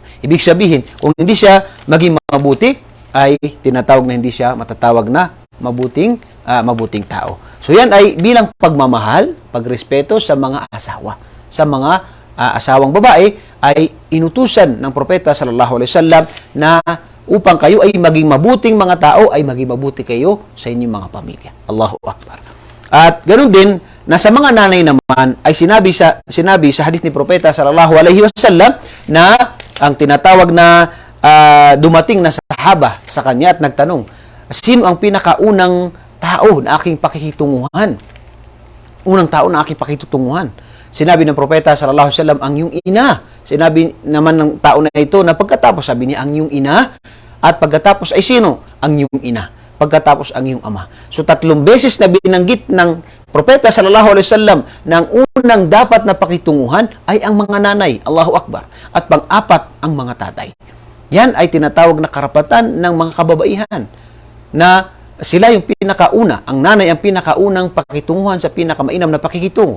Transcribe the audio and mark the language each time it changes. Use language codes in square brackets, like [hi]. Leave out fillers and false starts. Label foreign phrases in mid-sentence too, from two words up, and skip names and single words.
[tl] Ibig sabihin, kung hindi siya maging mabuti, ay tinatawag na hindi siya matatawag na mabuting tao. So yan ay bilang pagmamahal, pagrespeto sa mga asawa. Sa mga asawang babae ay inutusan ng propeta [ar] صلى الله عليه وسلم [tl] na upang kayo ay maging mabuting mga tao, ay maging mabuti kayo sa inyong mga pamilya. [ar] الله أكبر. [tl] At ganoon din, na sa mga nanay naman, ay sinabi sa hadith ni Propeta [ar] صلى الله عليه وسلم [tl] na ang tinatawag na dumating na sahaba sa kanya at nagtanong, sino ang pinakaunang tao na aking pakikitunguhan? Unang tao na aking pakikitunguhan. Sinabi ng Propeta [ar] صلى الله عليه وسلم, [tl] ang iyong ina. Sinabi naman ng tao na ito na pagkatapos, sabi niya, ang iyong ina. At pagkatapos ay sino? Ang iyong ina. Pagkatapos ang iyong ama. So 3 beses na binanggit ng Propeta [ar] صلى الله عليه وسلم [tl] na ang unang dapat na pakitunguhan ay ang mga nanay. [ar] الله أكبر. [tl] At pang-apat ang mga tatay. Yan ay tinatawag na karapatan ng mga kababaihan na sila yung pinakauna, ang nanay ang pinakaunang pakitunguhan sa pinakamainam na pakikitungo.